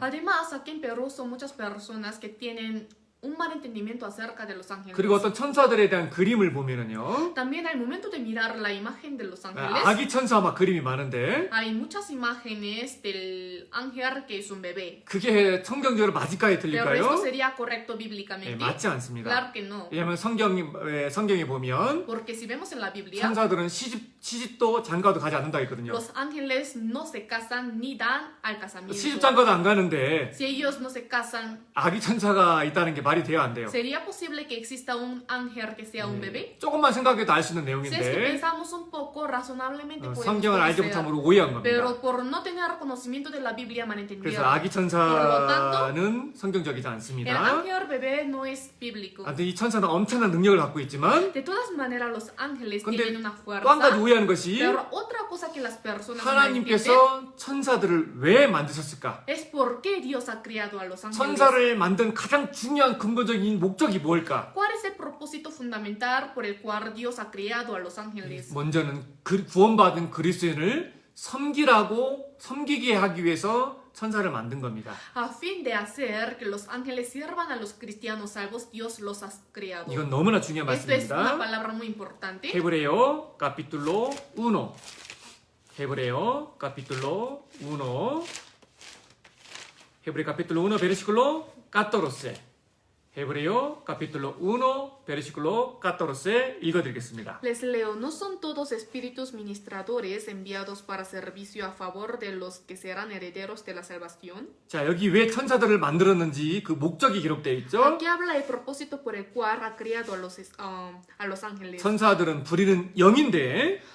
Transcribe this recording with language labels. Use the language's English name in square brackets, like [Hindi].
[Spanish] Además, aquí en Perú son muchas personas que tienen un mal entendimiento acerca de los ángeles. [Korean] 그리고 어떤 천사들에 대한 그림을 보면은요. [Spanish] También al momento de mirar la imagen de los ángeles, [Korean] 아기 천사 막 그림이 많은데 [Spanish] hay muchas imágenes del ángel que es un bebé. [Korean] 그게 성경적으로 맞을까요, [Spanish] Pero [Korean] 틀릴까요? [Spanish] esto sería correcto [Korean] 네, [Spanish] bíblicamente. [Korean] 맞지 않습니다. [Spanish] Claro que no. [Korean] 왜냐하면 성경에 보면 [Spanish] Porque si vemos en la Biblia, [Korean] 천사들은 시집도 장가도 가지 않는다 했거든요. [Spanish] los ángeles no se casan ni dan al casamiento. [Korean] 시집 장가도 안 가는데 [Spanish] Si ellos no se casan, [Korean] 아기 천사가 있다는 게 말이 돼요, 안 돼요? [Spanish] ¿sería posible que exista un ángel que sea un bebé? [Korean] 조금만 생각해도 알 수 있는 [Spanish] Si es que [Korean] 내용인데 [Spanish] pensamos un poco razonablemente podemos [Korean] 성경을 알지 [Spanish] conocer. [Korean] 못함으로 오해한 겁니다. [Spanish] Pero por no tener conocimiento de la Biblia [Korean] 그래서 [Spanish] malentendieron. [Korean] 아기 천사는 성경적이지 [Spanish] El [Korean] 않습니다. [Spanish] ángel bebé no es bíblico. [Korean] 아무튼 이 천사는 엄청난 능력을 갖고 있지만 [Spanish] De todas maneras, los ángeles [Korean] 근데 [Spanish] tienen una [Korean] 또 한 가지 [Spanish] fuerza. [Korean] 오해하는 것이 [Spanish] Pero otra cosa que las personas no entienden [Korean] 하나님께서 천사들을 왜 만드셨을까? [Spanish] es por qué Dios ha creado a los ángeles. [Korean] 천사를 만든 가장 중요한 근본적인 목적이 뭘까? [Spanish] ¿Cuál es el propósito fundamental por el cual Dios ha creado a los ángeles? [Korean] 먼저는 구원받은 그리스도인을 섬기게 하기 위해서 천사를 만든 겁니다. [Spanish] A fin de hacer que los ángeles sirvan a los cristianos salvos, Dios los ha creado. [Korean] 이건 너무나 중요한 [Spanish] Esto es una [Korean] 말씀입니다. [Spanish] palabra muy importante. Hebreo capítulo 1. Hebreo capítulo 1. Hebreo capítulo 1 versículo 14. Hebreo capítulo 1 versículo 14 [Korean] 읽어드리겠습니다. [Spanish] Les leo, ¿no son todos espíritus ministradores enviados para servicio a favor de los que serán herederos de la salvación? [Korean] 자, 여기 왜 천사들을 만들었는지 그 목적이 기록되어 있죠? [Spanish] Aquí habla el propósito por el cual ha creado a los ángeles. [Korean] 천사들은 부리는 영인데